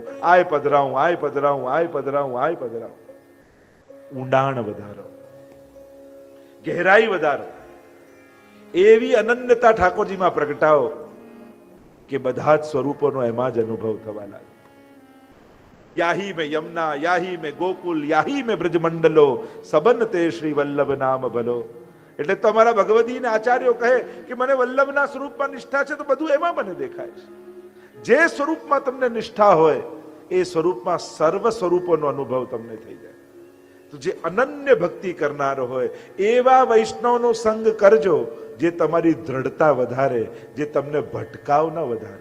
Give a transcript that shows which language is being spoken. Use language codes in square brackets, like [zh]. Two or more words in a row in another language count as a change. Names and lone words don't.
[gu] આય પધરાવું, આય પધરાવું, આય પધરાવું, આય પધરાવું. ઊંડાણ વધારો, ગહેરાઈ વધારો. એવી અનન્યતા ઠાકોરજીમાં પ્રગટાવો કે બધા જ સ્વરૂપોનો એમાં જ અનુભવ થવા લાગે. [bra] याही में यमुना, याही में गोकुल, याही में ब्रजमंडलो, सबन ते श्री वल्लभ नाम भलो. [gu] એટલે તમારા ભગવતી ને આચાર્યો કહે કે મને વલ્લભના સ્વરૂપમાં નિષ્ઠા છે તો બધું એમાં મને દેખાય છે. જે સ્વરૂપમાં તમને નિષ્ઠા હોય એ સ્વરૂપમાં સર્વ સ્વરૂપોનો અનુભવ તમને થઈ જાય. તો જે અનન્ય ભક્તિ કરનારો હોય એવા વૈષ્ણવનો સંગ કરજો જે તમારી દ્રઢતા વધારે, જે તમને ભટકાવ ન વધારે.